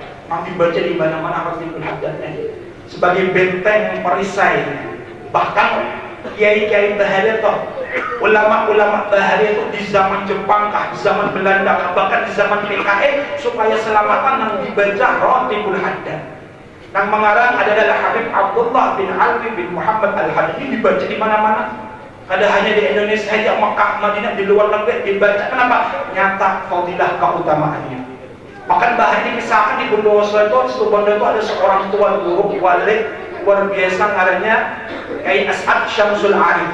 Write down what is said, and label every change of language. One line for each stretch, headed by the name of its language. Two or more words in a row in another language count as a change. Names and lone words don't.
Banjar: Nang dibaca di mana-mana Ratibul Haddad sebagai benteng perisai. Bahkan kiai-kiai Bahari itu, ulama-ulama Bahari itu di zaman Jepang kah, di zaman Belanda kah, bahkan di zaman PKI supaya selamatan nang dibaca Ratibul Haddad.
Indonesian: Yang mengarang adalah Habib Abdullah bin Alwi bin Muhammad Al-Haddad. Ini dibaca di mana-mana. Ada hanya di Indonesia saja, Makkah, Madinah, di luar negeri dibaca. Kenapa? Nyata fadilah keutamaannya. Bahkan bahkan dikisahkan di Bondowoso itu ada seorang tua guru wali luar biasa ngarannya Kiai As'ad Syamsul Arif.